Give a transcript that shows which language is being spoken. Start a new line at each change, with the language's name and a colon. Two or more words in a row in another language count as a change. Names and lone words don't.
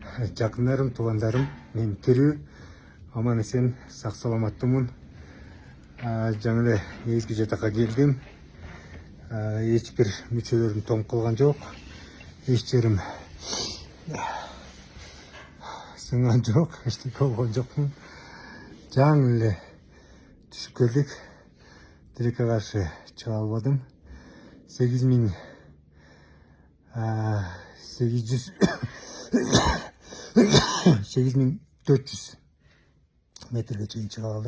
Kazakh: Жақындарым, туғандарым, мен тірі, аман есен, сақ саламаттымын.
Kyrgyz: Жаңа эле эски жатакка келдим. Эч бир мүчөлөрүм тоңуп калган жок. Эч жерим сынган жок, эчтеке болгон жокмун. Жаңы эле түшүп келдик. Тилекке каршы чыга албадым. 8800 8400 метрге чейин чыга алдык.